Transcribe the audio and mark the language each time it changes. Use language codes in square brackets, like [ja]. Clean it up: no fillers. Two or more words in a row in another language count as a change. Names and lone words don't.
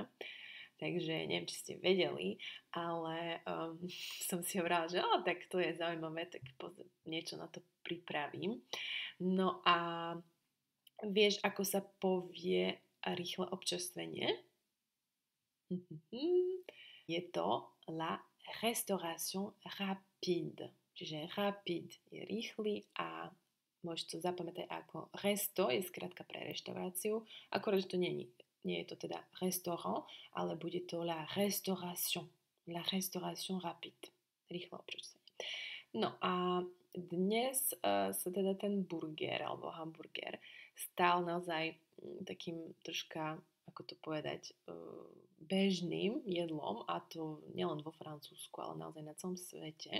[sk] Takže neviem, či ste vedeli, ale som si hovorila, že tak to je zaujímavé, tak niečo na to pripravím. No a vieš, ako sa povie rýchle občerstvenie? Je to [fr] la restauration rapide. [sk] Čiže rapide je rýchly a môžeš to zapamätať ako resto, je skrátka pre reštauráciu, akorát, že to nie je to teda restaurant, ale bude to [fr] la restauration rapide, [sk] rýchle občerstvenie. No a dnes sa teda ten burger alebo hamburger stal naozaj takým troška, ako to povedať, bežným jedlom, a to nielen vo Francúzsku, ale naozaj na celom svete.